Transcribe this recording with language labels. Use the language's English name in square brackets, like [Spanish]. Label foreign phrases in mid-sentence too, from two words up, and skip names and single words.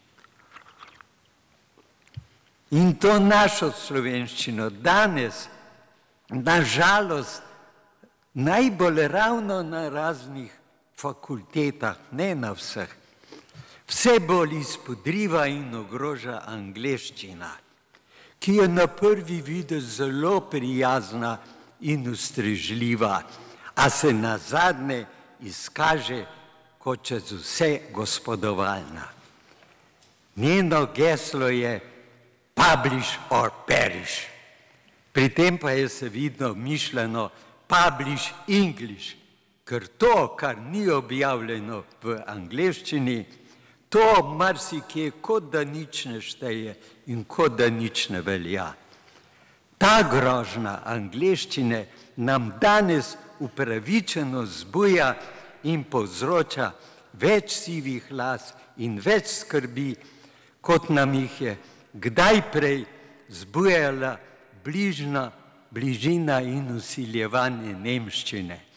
[Slovenian] In to našo slovenščino danes, nažalost, najbolj ravno na raznih fakultetah, ne na vseh, vse bolj izpodriva in ogroža angleščina, ki je na prvi videz zelo prijazna in ustrežljiva, a se nazadnje izkaže kot čez vse gospodovalna. Njeno geslo je [English] publish or perish. [Slovenian] Pri tem pa je seveda mišljeno [English] publish English, [Slovenian] ker to, kar ni objavljeno v angleščini, to marsikje kot da nič ne šteje in kot da nič ne velja. Ta grožnja angleščine nam danes upravičeno zbuja in povzroča več sivih las in več skrbi, kot nam jih je kdaj prej zbujala bližina in vsiljevanje nemščine.